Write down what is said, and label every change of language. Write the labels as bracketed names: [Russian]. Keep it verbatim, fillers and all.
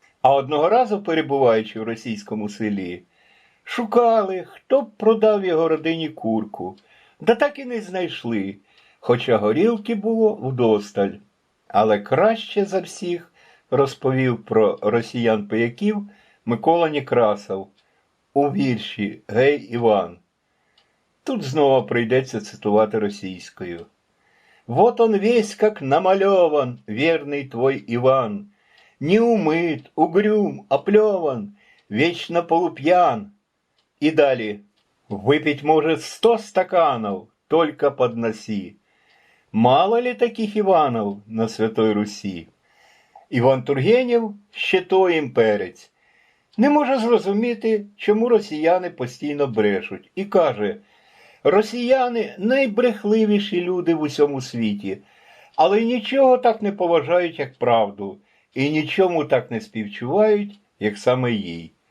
[Ukrainian] А одного разу, перебуваючи в російському селі, шукали, хто б продав його родині курку, да так і не знайшли, хоча горілки було вдосталь. Але краще за всіх розповів про росіян-пияків Микола Некрасов у вірші «Гей, Іван». Тут знову прийдеться цитувати російською. [Russian] «Вот он весь, как намальован, верный твой Иван, не умыт, угрюм, оплеван, вечно полупьян». И далее. «Выпить может сто стаканов, только подноси. Мало ли таких Иванов на Святой Руси». [Ukrainian] Іван Тургенєв ще той імперець. Не може зрозуміти, чому росіяни постійно брешуть. І каже, росіяни – найбрехливіші люди в усьому світі, але нічого так не поважають, як правду, і нічому так не співчувають, як саме їй.